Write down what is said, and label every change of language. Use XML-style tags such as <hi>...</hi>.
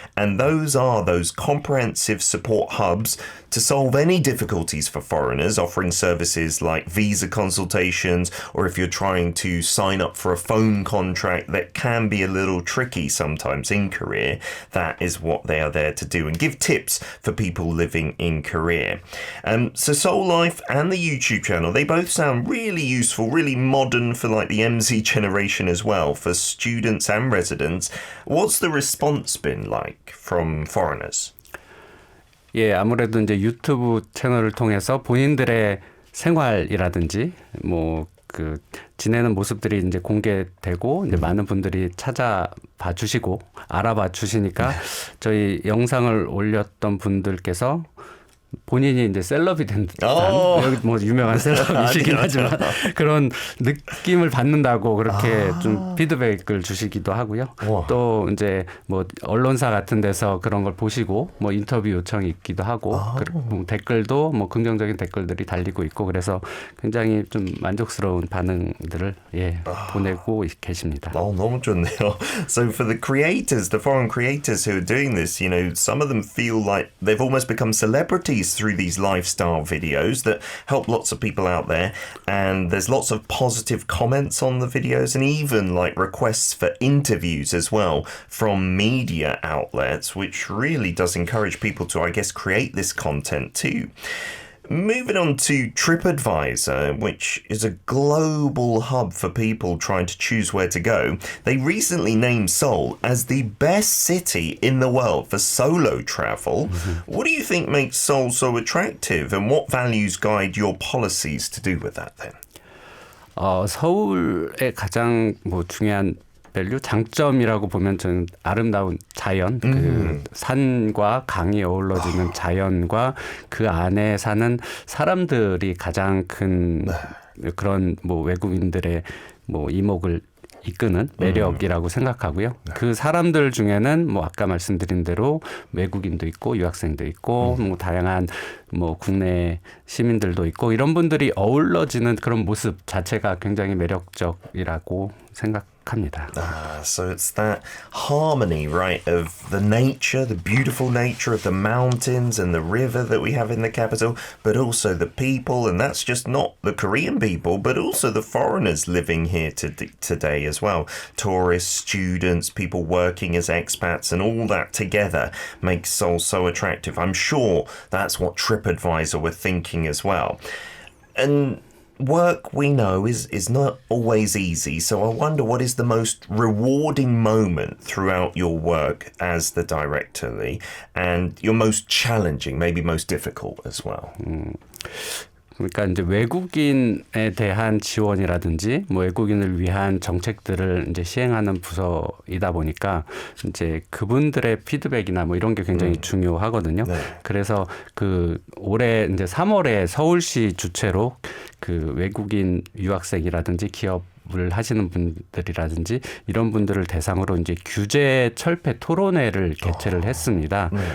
<en>And those are those comprehensive support hubs to solve any difficulties for foreigners, offering services like visa consultations, or if you're trying to sign up for a phone contract that can be a little tricky sometimes in Korea, that is what they are there to do and give tips for people living in Korea. So Soul Life and the YouTube channel, they both sound really useful, really modern for like the MZ generation as well, for students and residents. What's the response been like from foreigners?</en> <ko>예, 아무래도 이제 유튜브 채널을 통해서 본인들의 생활이라든지 뭐 그 지내는 모습들이 이제 공개되고 이제 많은 분들이 찾아봐 주시고 알아봐 주시니까 저희 영상을 올렸던 분들께서 본인이 이제 셀럽이 된 듯한 여기 뭐 유명한 셀럽이시긴 하지만 그런 느낌을 받는다고 그렇게 좀 피드백을 주시기도 하고요. 또 이제 뭐 언론사 같은 데서 그런 걸 보시고 뭐 인터뷰 요청이 있기도 하고 뭐 댓글도 뭐 긍정적인 댓글들이 달리고 있고 그래서 굉장히 좀 만족스러운 반응들을 보내고 계십니다. 너무 좋네요.</ko> <en>So for the creators, the foreign creators who are doing this, you know, some of them feel like they've almost become celebrities through these lifestyle videos that help lots of people out there, and there's lots of positive comments on the videos and even like requests for interviews as well from media outlets, which really does encourage people to, I guess, create this content too. Moving on to TripAdvisor, which is a global hub for people trying to choose where to go. They recently named Seoul as the best city in the world for solo travel. What do you think makes Seoul so attractive, and what values guide your policies to do with that then?</en> <ko>서울의 가장 뭐 중요한 밸류 장점이라고 보면 저는 아름다운 자연, 그 산과 강이 어우러지는 자연과 그 안에 사는 사람들이 가장 큰 그런 뭐 외국인들의 뭐 이목을 이끄는 매력이라고 생각하고요. 그 사람들 중에는 뭐 아까 말씀드린 대로 외국인도 있고 유학생도 있고 뭐 다양한 뭐 국내 시민들도 있고 이런 분들이 어우러지는 그런 모습 자체가 굉장히 매력적이라고 생각합니다.</ko> <en>So it's that harmony, right, of the nature, the beautiful nature of the mountains and the river that we have in the capital, but also the people, and that's just not the Korean people, but also the foreigners living here today as well. Tourists, students, people working as expats, and all that together makes Seoul so attractive. I'm sure that's what TripAdvisor were thinking as well. And work we know is not always easy. So I wonder what is the most rewarding moment throughout your work as the director, Lee, and your most challenging, maybe most difficult as well.</en> <ko>그러니까 이제 외국인에 대한 지원이라든지 뭐 외국인을 위한 정책들을 이제 시행하는 부서이다 보니까 이제 그분들의 피드백이나 뭐 이런 게 굉장히 중요하거든요. 네. 그래서 그 올해 이제 3월에 서울시 주최로 그 외국인 유학생이라든지 기업을 하시는 분들이라든지 이런 분들을 대상으로 이제 규제 철폐 토론회를 개최를 했습니다.</ko>